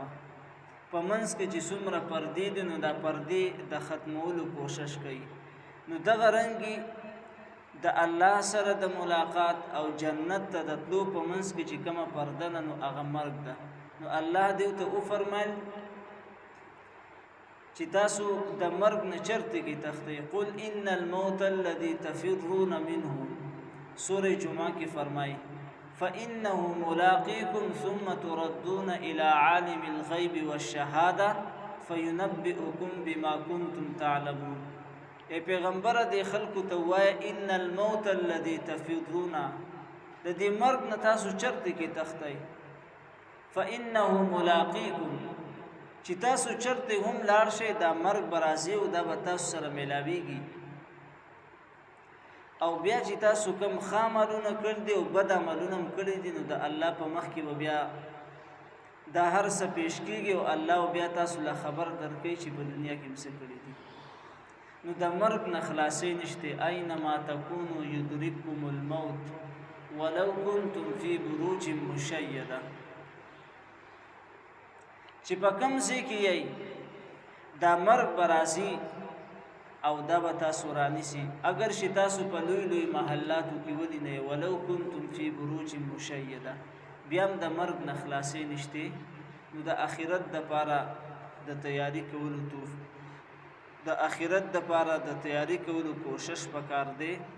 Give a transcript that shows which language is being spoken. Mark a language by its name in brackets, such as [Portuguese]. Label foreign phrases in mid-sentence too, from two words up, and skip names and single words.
[Pashto] په منځ کې چې څومره پردې دي نو دا پردې د ختمولو کوشش کوي. نو دغه رنګې د الله سره د ملاقات او جنت ته د تلو په منځ کې چې کومه پرده ده نو هغه مرګ ده. نو الله دیو ته وفرمایل چې تاسو د مرګ نه چرته کې تختی، [Arabic] قل ان الموت الذي تفرون منه، [Pashto] سورہ جمعہ کې فرمایي [Arabic] فإنه ملاقيكم ثم تردون إلى عالم الغيب والشهادة فينبئكم بما كنتم تعلمون. [Pashto] اے پیغمبر دې خلکو ته وایي [Arabic] ان الموت الذي تفرون، [Pashto] د دې مرګ نه تاسو چرته کې تختی، [Arabic] فإنه ملاقيكم [Pashto] چې تاسو چرته هم لاړ شئ دا مرګ برازي او دا به تاسو سره ملاويږي او بیا چې تاسو کوم خاملونه کړ دي او بد عملونه هم کړی دي نو د الله په مخ کې بیا دا هر څه پیش کیږي او الله بیا تاسو له خبر درکړي چې په دنیا کې څه کړی دي نو د مرګ نه خلاصې نشته [Arabic] اينما تکونو یدرککم الموت ولو کنتم فی بروج مشیده [Pashto] چې په کوم ځای کې یې دا مرګ برازي او دا به تاسو رانیسي اگر چې تاسو په لوی لوی محلاتو کې ودی نه [Arabic] ولو کنتم فی بروج مشیده [Pashto] بیا هم د مرګ نه خلاصې نشته نو د آخرت د پاره د تیاری کولو د آخرت د پاره د تیاری کولو کوشش وکړ دی